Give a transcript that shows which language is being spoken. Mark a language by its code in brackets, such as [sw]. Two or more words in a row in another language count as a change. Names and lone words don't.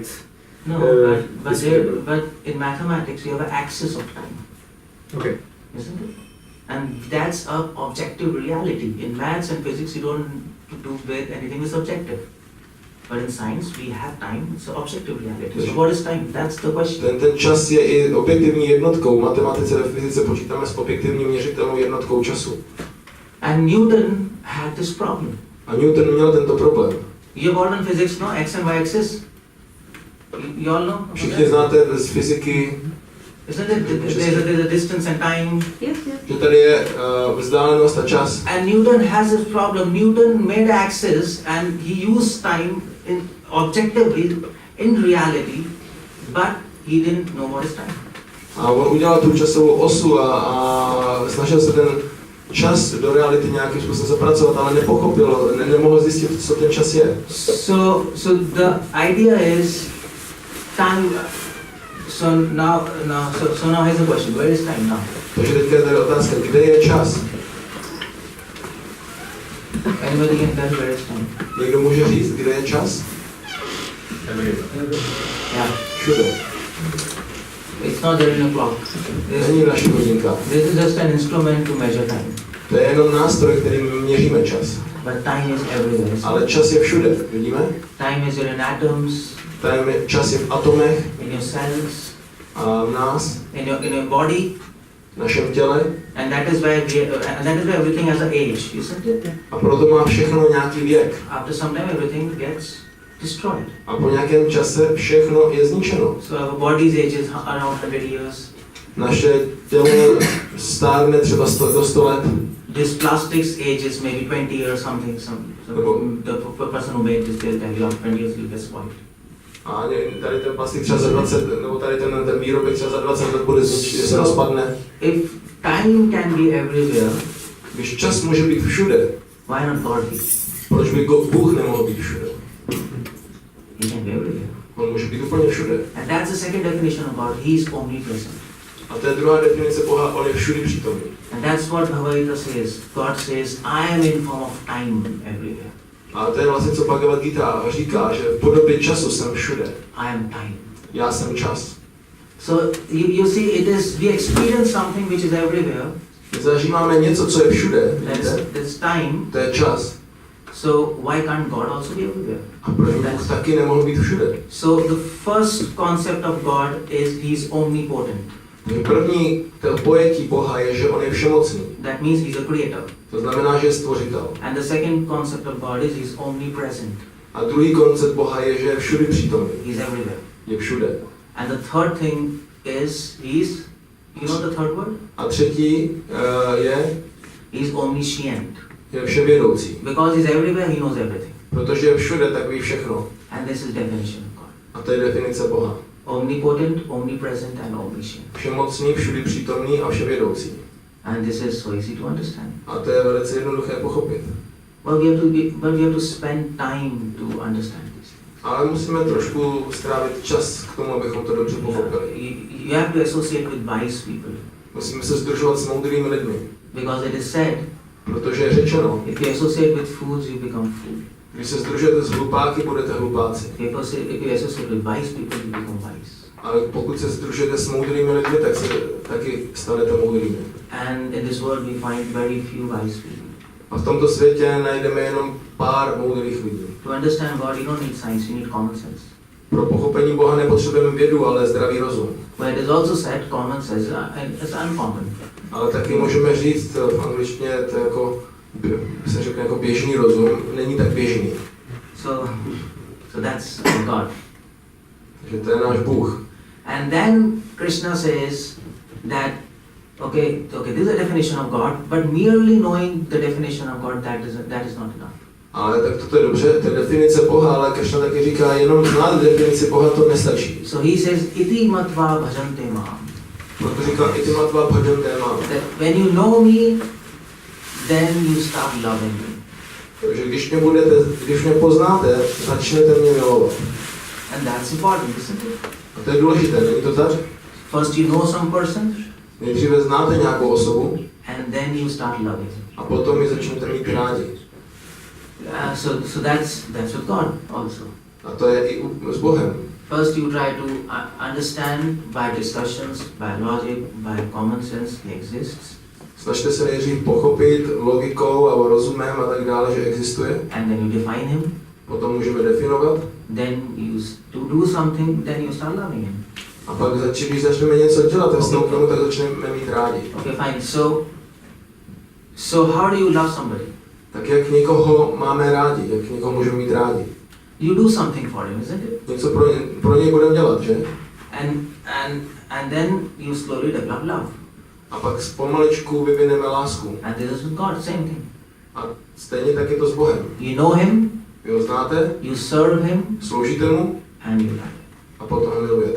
[en] No, but in mathematics you have an axis of time, Okay. isn't it? And that's a objective reality. In maths and physics you don't do with anything is subjective. But in science we have time, it's an objective reality. So what is time? That's the question. [cs] Ten čas je i objektivní jednotkou. V matematice ve fyzice počítáme s objektivní měřitelnou jednotkou času. [en] And Newton had this problem. [cs] A Newton měl tento problém. [en] You have all done physics, no? X and Y axis? You all know? [cs] Všichni znáte z fyziky, [en] Isn't it? There's a distance and time. Yes. [cs] že tady je vzdálenost a čas. [en] And Newton has this problem. Newton made axis and he used time objectively in reality, but he didn't know what is time. [cs] A on udělal tu časovou osu a snažil se ten čas do reality nějakým způsobem zapracovat, ale nepochopil, nemohl zjistit, co ten čas je. [en] So the idea is time. So now here's the question: where is time now? [cs] Takže teďka je tady otázka, kde je čas? [en] Anybody can tell where is time? [cs] Někdo může říct, kde je čas? [en] Yeah. [cs] Všude. [en] It's not there in a clock. [cs] Není v našich hodinkách. [en] This is just an instrument to measure time. [cs] To je jenom nástroj, kterým měříme čas. [en] But time is everywhere. [cs] Ale čas je všude, vidíme? [en] Time is in atoms. [cs] Čas je v atomech, [en] In your cells. [cs] a v nás, [en] In your body. [cs] v našem těle. [en] And that is why everything has an age, isn't it? [cs] A proto má všechno nějaký věk. [en] After some time everything gets destroyed. [cs] A po nějakém čase všechno je zničeno. [en] So our body's age is around 100 years. [cs] Naše tělo stárne třeba do 100 let. [en] This plastic's age is maybe 20 years something. The person who made this, they'll tell you after 20 years you'll get spoiled. [cs] A tady ten plastik třeba za 20, nebo tady ten výrobek třeba za 20 let bude se rozpadne. [en] If time can be everywhere, [cs] Když čas může být všude, [en] why not God be? [cs] proč by Bůh nemohl být všude? [en] He can be everywhere. [cs] On může být úplně všude. [en] And that's the second definition of God. He is omnipresent. [cs] A to je druhá definice Boha, on je všudy přítomný. [en] And that's what Bhagavad-gita says. God says, I am in form of time everywhere. [cs] A to je vlastně, co Bhagavad-gita říká, že v podobě času jsem všude. [en] I am time. [cs] Já jsem čas. [en] So you see, we experience something which is everywhere. [cs] My zažíváme něco, co je všude. [en] That's time. [cs] To je čas. [en] So why can't God also be everywhere? [cs] A proč Bůh taky nemohl být všude? [en] So the first concept of God is He's omnipotent. [cs] První pojetí Boha je, že on je všemocný. [en] That means He's a creator. [cs] To znamená, že je stvořitel. [en] And the second concept of God is He's omnipresent. [cs] A druhý koncept Boha je, že je všudy přítomný. [en] He's everywhere. [cs] Je všude. [en] And the third thing is you know the third word? [cs] A třetí je [en] He's omniscient. [cs] je vševědoucí. [en] Because He's everywhere, He knows everything. [cs] Protože je všude, tak ví všechno. [en] And this is definition of God. [cs] A to je definice Boha. [en] Omnipotent, omnipresent and omniscient. [cs] Všemocný, všudy přítomný a vševědoucí. [en] And this is so easy to understand. [cs] A to je velice jednoduché pochopit. [en] But we have to spend time to understand this. [cs] Ale musíme trošku strávit čas k tomu, abychom to dobře pochopili. [en] You have to associate with wise people. [cs] Musíme se sdružovat s moudrými lidmi. [en] Because it is said, [cs] Protože je řečeno, [en] if you associate with fools, you become fool. [cs] když se sdružujete s hlupáky, budete hlupáci. [en] If you associate with wise people, you become wise. [cs] Ale pokud se sdružujete s moudrými lidmi, tak se taky stanete moudrými. [en] And in this world we find very few wise people. [cs] A v tomto světě najdeme jenom pár moudrých lidí. [en] To understand God, you don't need science, you need common sense. [cs] Pro pochopení Boha nepotřebujeme vědu, ale zdravý rozum. [en] But it is also said common sense is uncommon. [cs] Ale taky můžeme říct v angličtině, to jako, se řekne jako běžný rozum, není tak běžný. [en] So that's God. [cs] Takže to je náš Bůh. [en] And then Krishna says that, okay, this is a definition of God, but merely knowing the definition of God, that is not enough. [cs] Ale tak to je dobře, to je definice Boha, ale Krishna taky říká, jenom znát definici Boha to nestačí. [en] So he says, [sa] इति मत्वा भजन्ते माम्. [cs] Proto říká, [sa] इति मत्वा भजन्ते माम्. [en] That when you know me, then you start loving me. [cs] Takže když mě poznáte, začnete mě milovat. [en] And that's important, isn't it? [cs] A to je důležité, není to tak? [en] First you know some person, [cs] Nejdříve znáte nějakou osobu [en] and then you start loving. [cs] a potom ji začnete mít rádi. [en] So that's with God also. [cs] A to je i s Bohem. [en] First you try to understand by discussions, by logic, by common sense, he exists. [cs] Snažte se nejdřív pochopit logikou a rozumem a tak dále, že existuje. [en] And then you define him. [cs] Potom můžeme definovat. [en] Then you do something, then you start loving him. [cs] A pak, když začneme něco dělat ve vztahu k tomu, tak začneme mít rádi. [en] Okay, fine. So how do you love somebody? [cs] Tak jak někoho máme rádi, jak někoho můžeme mít rádi? [en] You do something for him, isn't it? [cs] Něco pro něj budeme dělat, že? [en] And then you slowly develop love. [cs] A pak pomaličku vyvineme lásku. [en] And this is with God, same thing. [cs] A stejně tak je to s Bohem. [en] You know him, [cs] Vy ho znáte, [en] you serve him, [cs] sloužíte mu [en] and you love him. [cs] a potom ho milujete.